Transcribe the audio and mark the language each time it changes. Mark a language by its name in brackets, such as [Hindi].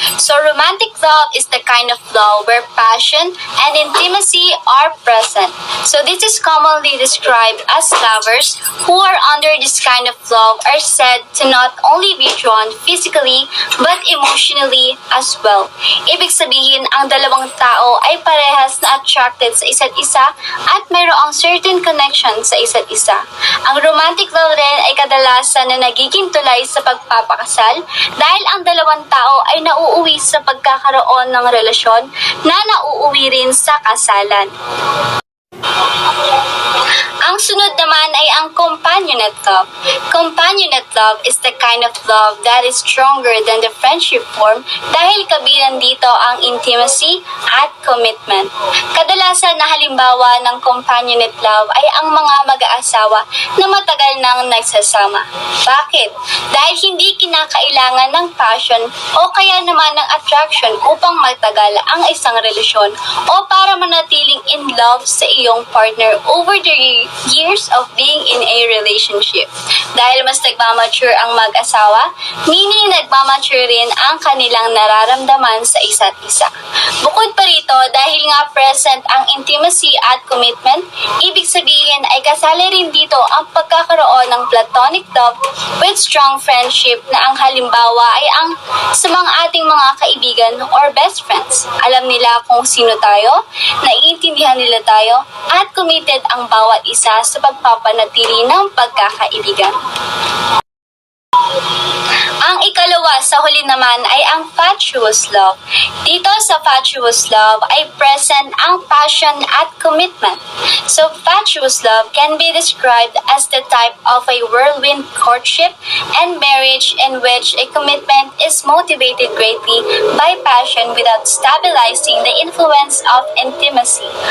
[English] So romantic love is the kind of love where passion and intimacy are present. So this is commonly described as lovers who are under this kind of love are said to not only be drawn physically but emotionally as well. [Filipino] Ibig sabihin, ang dalawang tao ay parehas na attracted sa isa't isa at mayroong certain connection sa isa't isa. Ang romantic love rin ay kadalasan na nagiging tulay sa pagpapakasal dahil ang dalawang tao ay nauuwi sa pagkakaroon ng relasyon na nauuwi rin sa kasalan. Ang sunod naman ay ang companionate love. [English] Companionate love is the kind of love that is stronger than the friendship form [Filipino] dahil kabilang dito ang intimacy at commitment. Kadalasan na halimbawa ng companionate love ay ang mga mag-aasawa na matagal nang nagsasama. Bakit? Dahil hindi kinakailangan ng passion o kaya naman ng attraction upang magtagal ang isang relasyon o para manatiling in love sa iyong partner [English] over the years of being in a relationship. [Filipino] Dahil mas nagmamature ang mag-asawa, meaning nagmamature rin ang kanilang nararamdaman sa isa't isa. Bukod pa rito, dahil nga present ang intimacy at commitment, ibig sabihin ay kasali rin dito ang pagkakaroon ng [English] platonic love with strong friendship [Filipino] na ang halimbawa ay ang sa mga ating mga kaibigan or best friends. Alam nila kung sino tayo, naiintindihan nila tayo, at committed ang bawat isa sa pagpapanatili ng pagkakaibigan. Ang ikalawa sa huli naman ay ang fatuous love. Dito sa fatuous love ay present ang passion at commitment. [English] So fatuous love can be described as the type of a whirlwind courtship and marriage in which a commitment is motivated greatly by passion without stabilizing the influence of intimacy.